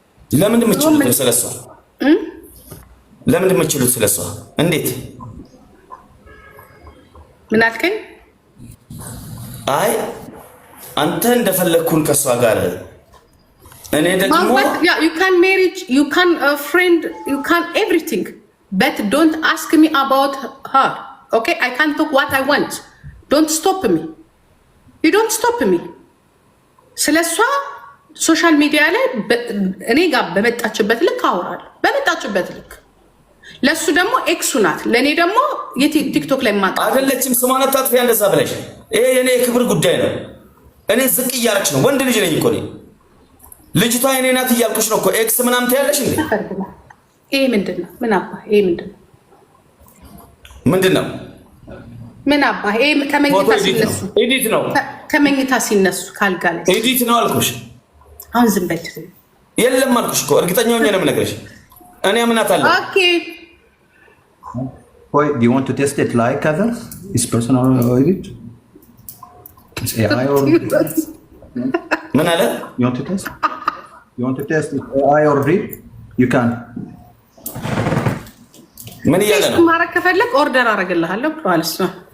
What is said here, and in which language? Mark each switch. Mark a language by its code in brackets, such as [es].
[am] ለምን እንደምትችሉት ስለሷ ለምን እንደምትችሉት ስለሷ እንዴት? ምን አልከኝ? አይ አንተ እንደፈለግኩን ከሷ ጋር እኔ ደግሞ [en] you can marriage, you can friend, you can everything, but don't ask me about her. Okay, I can talk what I want. Don't stop me. You don't stop me. [am] ስለሷ ሶሻል ሚዲያ ላይ እኔ ጋር በመጣችበት ልክ አወራለሁ። በመጣችበት ልክ ለሱ ደግሞ ኤክሱ ናት፣ ለኔ ደግሞ የቲክቶክ ላይ ማጣ አይደለችም። ስሟን አታጥፊ እንደዛ ብለሽ። ይሄ የኔ የክብር ጉዳይ ነው። እኔ ዝቅ እያረች ነው። ወንድ ልጅ ነኝ እኮ እኔ። ልጅቷ የኔ ናት እያልኩሽ ነው እኮ። ኤክስ ምናምን ትያለሽ እንዴ? ይሄ ምንድነው? ምን አባ ይሄ ምንድነው? ምን አባ ይሄ ከመኝታ ሲነሱ ኤዲት ነው። ከመኝታ ሲነሱ ካልጋ ላይ ኤዲት ነው አልኩሽ። አሁን ዝም በል። የለም አልኩሽ እኮ። እርግጠኛ ሆኜ ነው የምነግርሽ። እኔ አምናታለሁ። ኦኬ [en] Wait, do you want to test it like others? Is personal edit? It's AI or [am] ምን አለ? [en] You want to test? You want to test it AI or read? You can. [am] ምን እያለ ነው? ማረግ ከፈለክ ኦርደር አረግልሃለሁ ማለት ነው።